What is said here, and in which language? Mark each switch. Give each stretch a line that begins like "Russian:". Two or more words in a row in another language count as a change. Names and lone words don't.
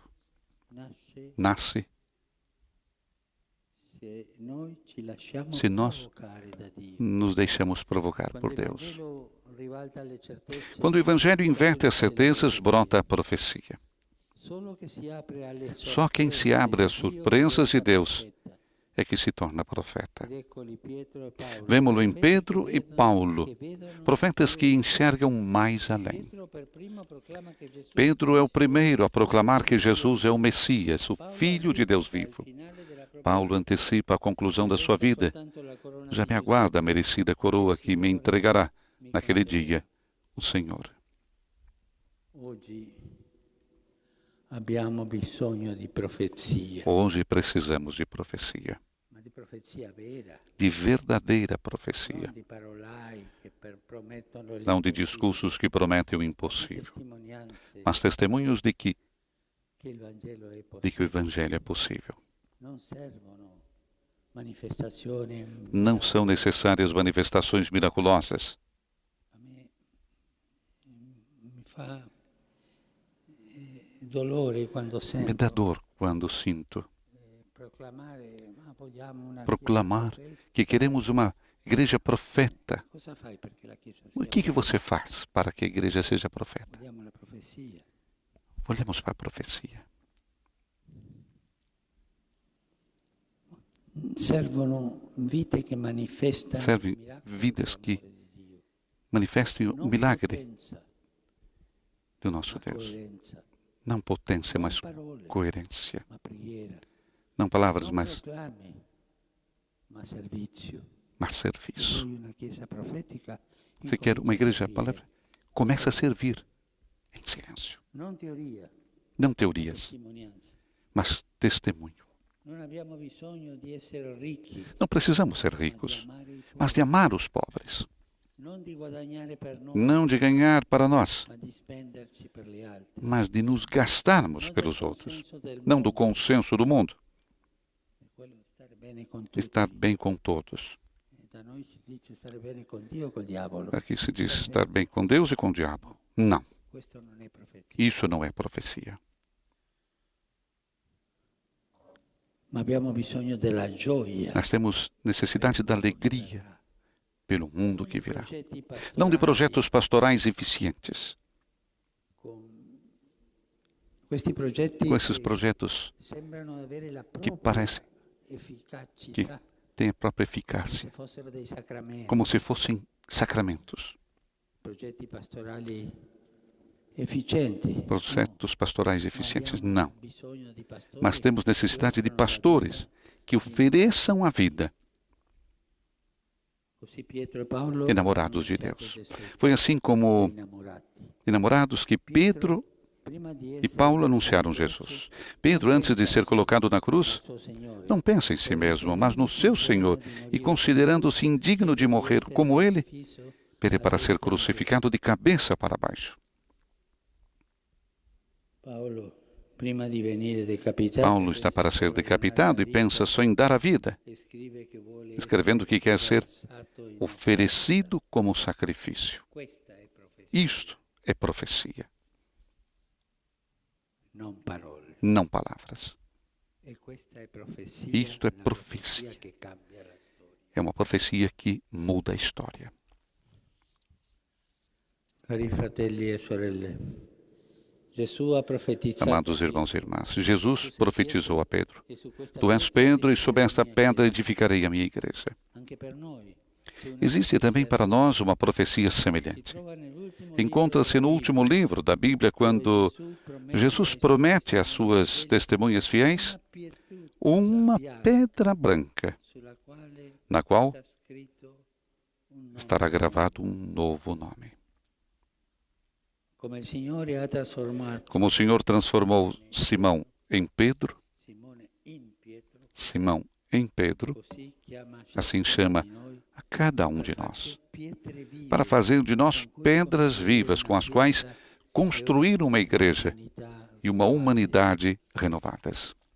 Portuguese: Nasce se nós nos deixamos provocar por Deus. Quando o Evangelho inverte as certezas, brota a profecia. Só quem se abre às surpresas de Deus é que se torna profeta.
Italian: Ed eccoli Pietro e Paolo,
Portuguese: Vemo-lo em
Italian: profeti
Portuguese: Pedro
Italian: che e vedono-
Portuguese: Paulo,
Italian: che vedono
Portuguese: profetas que
Italian: oltre.
Portuguese: enxergam mais além.
Italian: Pietro per primo proclama che Gesù
Portuguese: Pedro é o Cristo primeiro a proclamar que
Italian: è il Figlio
Portuguese: Jesus
Italian: di
Portuguese: é o
Italian: Dio.
Portuguese: Messias, o
Italian: Paolo
Portuguese: Filho de Deus
Italian: anticipa il
Portuguese: vivo.
Italian: finale della propria
Portuguese: Paulo
Italian: vita.
Portuguese: antecipa a conclusão da
Italian: Mi
Portuguese: sua
Italian: resta
Portuguese: vida.
Italian: soltanto la corona
Portuguese: Já
Italian: di
Portuguese: me aguarda a
Italian: giustizia
Portuguese: merecida
Italian: che
Portuguese: coroa
Italian: il
Portuguese: que me
Italian: Signore
Portuguese: entregará
Italian: mi
Portuguese: naquele
Italian: conferirà.
Portuguese: dia o Senhor.
Italian: Oggi abbiamo bisogno di profezia,
Portuguese: Hoje precisamos de profecia,
Italian: ma di profezia vera,
Portuguese: de verdadeira
Italian: non
Portuguese: profecia,
Italian: di parolai che promettono
Portuguese: não de
Italian: l'impossibile,
Portuguese: discursos que prometem o
Italian: ma
Portuguese: impossível,
Italian: testimonianze
Portuguese: mas testemunhos de que
Italian: che il Vangelo è
Portuguese: o
Italian: possibile.
Portuguese: Evangelho é possível.
Italian: Non servono manifestazioni.
Portuguese: Não são necessárias manifestações miraculosas.
Italian: A me mi fa dolore quando
Portuguese: Me
Italian: sento
Portuguese: dá dor quando sinto
Italian: proclamare, ma vogliamo una
Portuguese: proclamar
Italian: chiesa profetica.
Portuguese: que queremos uma igreja profeta.
Italian: Cosa fai perché la Chiesa
Portuguese: O
Italian: sia
Portuguese: que você faz para que a igreja seja profeta?
Italian: Vogliamo la profezia.
Portuguese: Olhemos para a profecia.
Italian: Servono vite che manifestano
Portuguese: Servem
Italian: il miracolo
Portuguese: vidas que
Italian: dell'amore di Dio.
Portuguese: manifestem o
Italian: Non
Portuguese: milagre
Italian: potenza,
Portuguese: do nosso
Italian: ma
Portuguese: Deus.
Italian: coerenza,
Portuguese: Não potência, mas
Italian: non parole,
Portuguese: coerência.
Italian: ma preghiera.
Portuguese: Não palavras,
Italian: Non
Portuguese: mas
Italian: proclami, ma servizio.
Portuguese: serviço.
Italian: Vuoi una chiesa profetica?
Portuguese: Você quer uma
Italian: Incomincia a
Portuguese: igreja
Italian: servire.
Portuguese: palavra? Começa a servir em silêncio.
Italian: Non teoria,
Portuguese: Não
Italian: ma
Portuguese: teorias,
Italian: testimonianza.
Portuguese: mas testemunho.
Italian: Non abbiamo bisogno di essere ricchi,
Portuguese: Não precisamos ser
Italian: ma di
Portuguese: ricos,
Italian: amare i
Portuguese: mas
Italian: tuoi.
Portuguese: de amar os pobres.
Italian: Non di guadagnare per noi,
Portuguese: Não de ganhar para nós,
Italian: ma di spenderci per gli altri.
Portuguese: mas de nos gastarmos
Italian: Non
Portuguese: pelos
Italian: del
Portuguese: outros.
Italian: consenso del
Portuguese: Não do
Italian: mondo,
Portuguese: consenso do mundo.
Italian: è quello di stare bene con tutti.
Portuguese: Estar bem com todos.
Italian: Da noi si dice stare bene con Dio o col diavolo.
Portuguese: Aqui se diz estar bem com Deus e com o diabo. Não,
Italian: Questo non è profezia.
Portuguese: isso não é profecia.
Italian: Ma abbiamo bisogno della gioia.
Portuguese: Nós temos necessidade da alegria pelo mundo que virá.
Italian: Progetti pastorali
Portuguese: Não de projetos pastorais eficientes.
Italian: con- Questi progetti
Portuguese: Com esses
Italian: che
Portuguese: projetos
Italian: sembrano avere la
Portuguese: que
Italian: propria
Portuguese: parecem que
Italian: efficacità,
Portuguese: têm a própria
Italian: se
Portuguese: eficácia,
Italian: fossero dei sacramenti.
Portuguese: como se fossem sacramentos.
Italian: Progetti pastorali efficienti.
Portuguese: Projetos pastorais eficientes,
Italian: Abbiamo
Portuguese: não.
Italian: bisogno di pastori
Portuguese: Mas temos
Italian: che
Portuguese: necessidade de
Italian: offrono la
Portuguese: pastores
Italian: vita.
Portuguese: que ofereçam a vida,
Italian: Così Pietro e Paolo
Portuguese: enamorados de
Italian: hanno
Portuguese: Deus.
Italian: iniziato Gesù,
Portuguese: Foi assim como
Italian: innamorati.
Portuguese: enamorados que Pedro
Italian: Prima di
Portuguese: e
Italian: essere
Portuguese: Paulo
Italian: messo
Portuguese: anunciaram
Italian: in croce,
Portuguese: Jesus. Pedro, antes de ser colocado na cruz,
Italian: al suo Signore,
Portuguese: não pensa em si mesmo, mas no seu Senhor, e considerando-se indigno de morrer como ele, pede para ser crucificado de cabeça para baixo. Paulo,
Italian: prima di venire decapitato,
Portuguese: Paulo está para ser decapitado e pensa só em dar a vida,
Italian: escrive che vuole
Portuguese: escrevendo que quer ser
Italian: versato in
Portuguese: oferecido como sacrifício.
Italian: Questa è profezia,
Portuguese: Isto é profecia,
Italian: non parole.
Portuguese: não palavras.
Italian: E questa è profezia,
Portuguese: Isto è
Italian: la profezia. che cambia la storia.
Portuguese: É uma profecia que muda a história.
Italian: Cari fratelli e sorelle, Gesù ha profetizzato
Portuguese: Amados irmãos e irmãs, Jesus profetizou a Pedro:
Italian: che su questa
Portuguese: Tu és Pedro, e sobre esta pedra edificarei a minha igreja.
Italian: anche per noi c'è una
Portuguese: Existe também para nós uma profecia
Italian: si
Portuguese: semelhante.
Italian: trova nell'ultimo
Portuguese: Encontra-se no último livro da Bíblia, quando Jesus promete às suas testemunhas fiéis uma pedra branca, na qual estará gravado um novo nome. Como o Senhor transformou Simão em Pedro, Simão em Pedro, assim chama a cada um de nós, para fazer de nós pedras vivas com as quais construir uma igreja e uma humanidade renovadas.